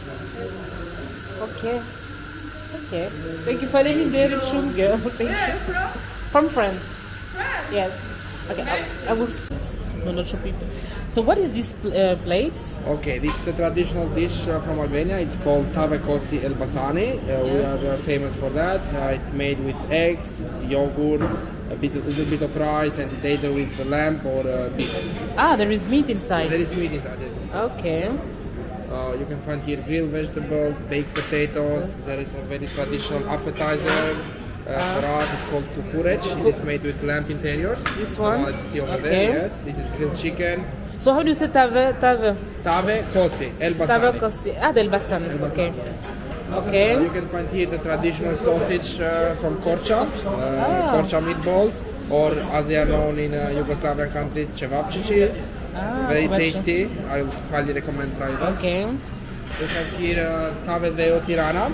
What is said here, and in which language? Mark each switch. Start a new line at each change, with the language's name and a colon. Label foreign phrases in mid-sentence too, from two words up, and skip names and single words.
English: Thank you for letting me there, girl. Thank you. From France. Yes. Okay, I will. No, not show people. So, what is this plate? Okay, this is the traditional dish from Albania. It's called Tavë kosi elbasani. We are famous for that. It's made with eggs, yogurt, a little bit of rice, and it's either with lamb or beef. There is meat inside. There is meat inside. Yes. Okay. You can find here grilled vegetables, baked potatoes. There is a very traditional appetizer. For us, it's called kupurec. It's made with lamb interiors. This one? Over there, yes. This is grilled chicken. So how do you say Tavë? Tavë kosi elbasani. Tavë kosi. Elbasani. Okay. Okay. You can find here the traditional sausage from Korça, Korça meatballs, or as they are known in Yugoslavian countries, cevapcicis. Very tasty. I highly recommend trying this. Okay. We have here Tavë Tirana.